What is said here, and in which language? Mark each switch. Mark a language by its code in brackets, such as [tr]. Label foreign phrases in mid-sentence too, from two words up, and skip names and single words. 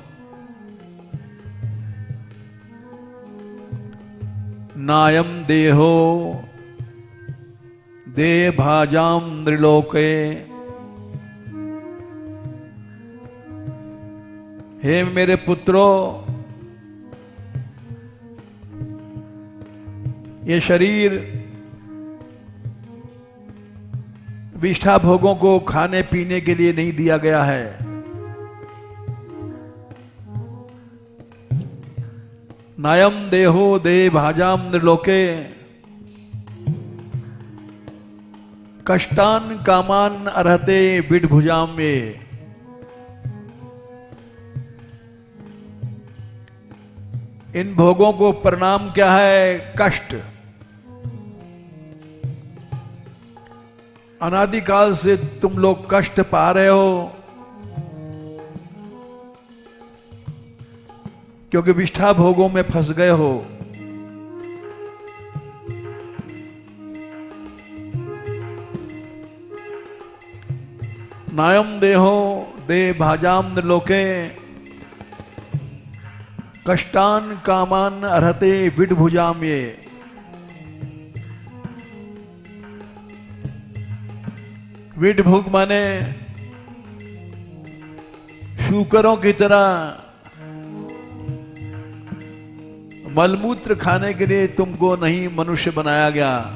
[sa] नायम देहो दे भाजाम नृलोके, [hi] हे मेरे पुत्रों, ये शरीर विष्ठा भोगों को खाने पीने के लिए नहीं दिया गया है। [sa] नायम देहो दे भाजाम नृलोके, कष्टान कामान अर्हते विडभुजाम में। [hi] इन भोगों को परिणाम क्या है? कष्ट। अनादिकाल से तुम लोग कष्ट पा रहे हो क्योंकि विष्ठा भोगों में फंस गए हो। [sa] नायम देहो दे भाजाम नृलोके, कष्टान कामान अर्हते विडभुजाम ये। [hi] विडभुग माने शूकरों की तरह मलमूत्र खाने के लिए तुमको नहीं मनुष्य बनाया गया।